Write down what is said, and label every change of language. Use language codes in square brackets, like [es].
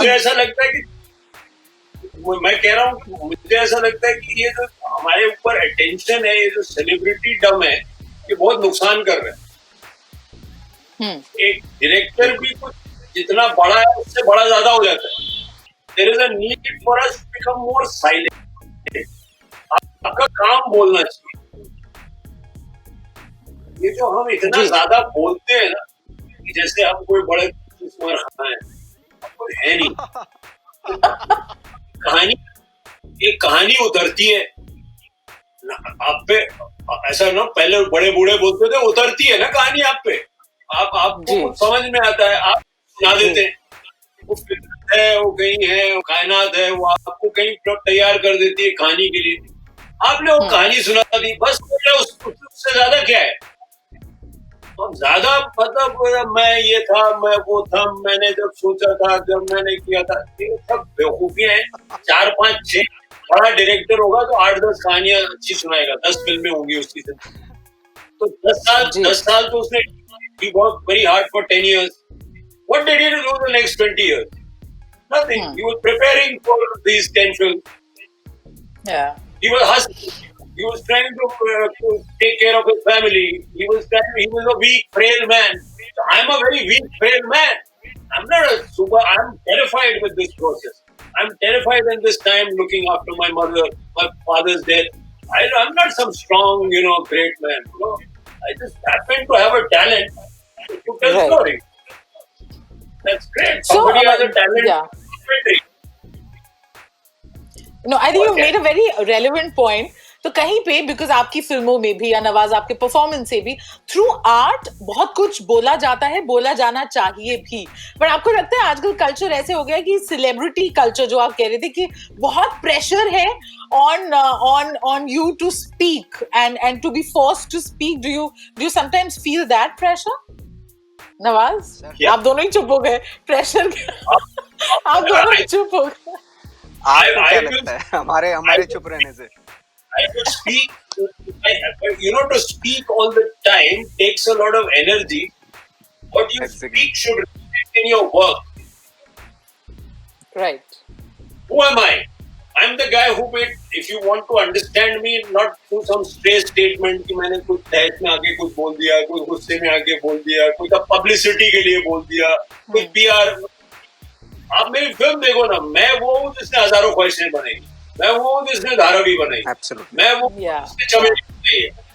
[hi] मुझे ऐसा लगता है कि मैं कह रहा हूँ, मुझे ऐसा लगता है कि ये जो हमारे ऊपर अटेंशन है, ये जो सेलिब्रिटी डम है, ये बहुत नुकसान कर रहा है। एक डायरेक्टर भी कुछ जितना बड़ा है उससे बड़ा ज्यादा हो जाता है. [en] There is a need for us to become more silent. [hi] आपका काम बोलना चाहिए. ये जो हम इतना जी. ज्यादा बोलते हैं ना, कि जैसे हम कोई बड़े उस्मान खान है, कोई है नहीं. कहानी, एक कहानी उतरती है आप पे. ऐसा ना, पहले बड़े बूढ़े बोलते थे उतरती है ना कहानी आप पे. आपको जी. कुछ समझ में आता है, आप सुना देते हैं. वो फिल्म है, वो कहीं है, वो कायनात है, वो आपको कहीं तैयार कर देती है कहानी के लिए. आपने वो कहानी सुना दी, बस उससे ज्यादा क्या है. तो ज्यादा मतलब मैं ये था, मैं वो था, मैंने जब सोचा था, जब मैंने किया था, ये सब बेवकूफियां हैं. 4-5-6 बड़ा डायरेक्टर होगा तो 8-10 कहानियां अच्छी सुनाएगा, 10 फिल्में होंगी उसकी. तो 10 साल तो उसने [en] he worked very hard for 10 years. What did he do the next 20 years? Nothing. He was preparing for these 10 films. Yeah. He was hustling. He was trying to take care of his family. He was a weak, frail man. I'm a very weak, frail man. I'm not a I'm terrified with this process. I'm terrified in this time looking after my mother, my father's death. I'm not some strong, great man. I just happen to have a talent to tell story. That's great. Somebody has a talent. Yeah. No, I think you made a very relevant point. [hi] तो कहीं पे because आपकी फिल्मों में भी या नवाज आपके performance से भी थ्रू आर्ट बहुत कुछ बोला जाता है, बोला जाना चाहिए भी. पर आपको लगता है आजकल कल्चर ऐसे हो गया कि सेलिब्रिटी कल्चर जो आप कह रहे थे कि बहुत प्रेशर है [en] on you to speak and to be forced to speak. Do you sometimes feel that pressure? [hi] Nawaz, आप दोनों ही चुप हो गए. प्रेशर आप दोनों ही चुप हो गए. आपको क्या लगता है हमारे चुप रहने से? [en] I could speak, to speak all the time takes a lot of energy. What you speak should reflect in your work. Right. Who am I? I'm the guy who if you want to understand me, not through some stray statement [hi] कि मैंने कुछ तहस में आके कुछ बोल दिया, कोई गुस्से में आके बोल दिया, कोई का पब्लिसिटी के लिए बोल दिया, कोई PR. आप मेरी फिल्म देखो ना, मैं वो हूँ जिसने हजारों ख्वाहिशें बनाई, मैं वो हूँ जिसने धारावी बनाई, मैं वो जिसने चमेली बनाई है.